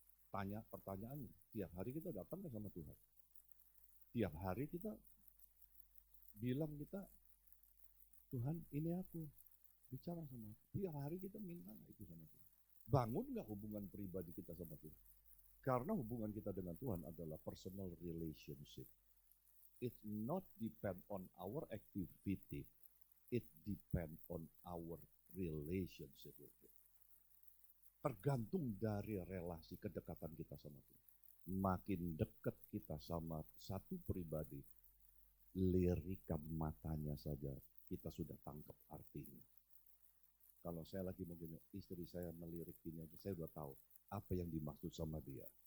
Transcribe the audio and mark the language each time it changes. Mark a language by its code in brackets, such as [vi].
[id] Tanya pertanyaannya, tiap hari kita datang ke sama Tuhan. Tiap hari kita bilang Tuhan ini aku, bicara sama aku. Tiap hari kita minta itu sama Tuhan. Bangun nggak hubungan pribadi kita sama Tuhan? Karena hubungan kita dengan Tuhan adalah personal relationship. [en] It not depend on our activity. It depend on our relationship with Him. [id] Tergantung dari relasi kedekatan kita sama Tuhan. Makin dekat kita sama satu pribadi, lirikan matanya saja kita sudah tangkap artinya. Kalau saya lagi mungkin istri saya melirik ini aja, saya udah tahu apa yang dimaksud sama dia.